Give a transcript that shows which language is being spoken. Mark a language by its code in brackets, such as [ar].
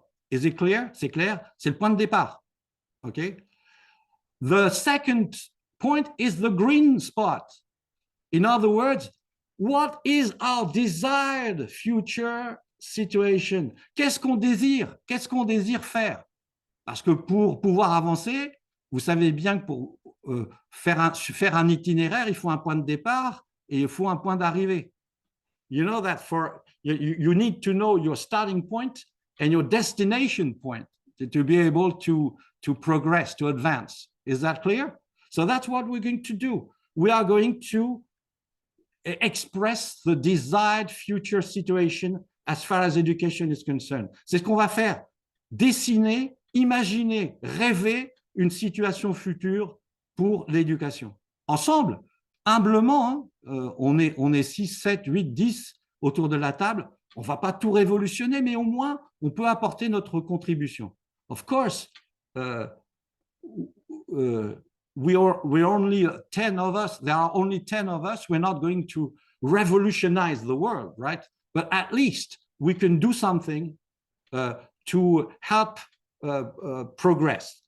[en] Is it clear? [fr] C'est clair? C'est le point de départ. Okay? [en] The second point is the green spot. In other words, what is our desired future situation? [fr] Qu'est-ce qu'on désire? Qu'est-ce qu'on désire faire? Parce que pour pouvoir avancer, vous savez bien que pour faire un itinéraire, il faut un point de départ et il faut un point d'arrivée. [en] You know that you need to know your starting point and your destination point to be able to progress, to advance. Is that clear? So that's what we're going to do. We are going to express the desired future situation as far as education is concerned. [fr] C'est ce qu'on va faire. Dessiner, imaginer, rêver une situation future pour l'éducation. Ensemble, humblement, hein, on est 6, 7, 8, 10 autour de la table. On ne va pas tout révolutionner, mais au moins, on peut apporter notre contribution. [en] Of course, we're only 10 of us. There are only 10 of us. We're not going to revolutionize the world, right? But at least we can do something to help progress.